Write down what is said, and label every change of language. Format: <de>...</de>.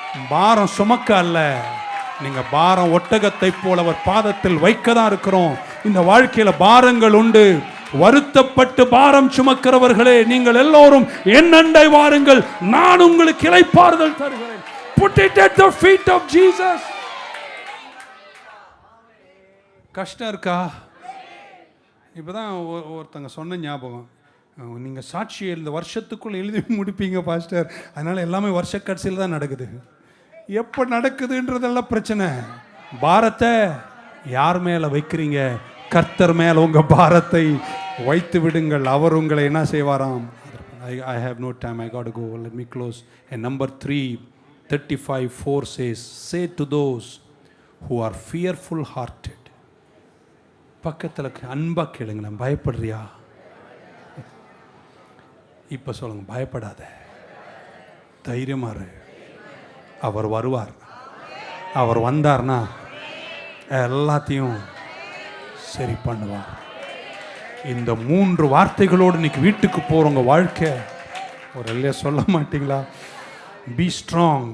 <ta>பாரம் சுமக்க அல்ல, நீங்கள் பாரம் ஒட்டகத்தை போல அவர் பாதத்தில் வைக்க தான் இருக்கிறோம். இந்த வாழ்க்கையில் பாரங்கள் உண்டு. வருத்தப்பட்டு பாரம் சுமக்கிறவர்களே, நீங்கள் எல்லோரும் என் அண்டை வாருங்கள், நான் உங்களுக்கு இளைப்பாறுதல் தருகிறேன்.</ta> <en>Put it at the feet of Jesus.</en> <ta>கஷ்டம் இருக்கா? இப்போதான் ஒருத்தங்க சொன்ன ஞாபகம், நீங்கள் சாட்சி இந்த வருஷத்துக்குள்ள எழுதி முடிப்பீங்க பாஸ்டர், அதனால எல்லாமே வருஷ கடைசியில் தான் நடக்குது. எப்போ நடக்குதுன்றதெல்லாம் பிரச்சனை. பாரத்தை யார் மேலே வைக்கிறீங்க? கர்த்தர் மேலே உங்கள் பாரத்தை வைத்து விடுங்கள். அவர் உங்களை என்ன செய்வாராம்?</ta> <en>I have no time, I got to go. Let me close. And number 3:35:4 says, say to those who are fearful hearted.</en> <ta>பக்கத்தில் அன்பா கேளுங்களேன், பயப்படுறியா? இப்போ சொல்லுங்க, பயப்படாத, தைரியமா இரு. அவர் வருவார். அவர் வந்தார்னா எல்லாத்தையும் சரி பண்ணுவார். இந்த 3 வார்த்தைகளோடு இன்னைக்கு வீட்டுக்கு போகிறவங்க வாழ்க்கை ஒரு இல்லையா சொல்ல மாட்டீங்களா?</ta> <en>Be strong.</en>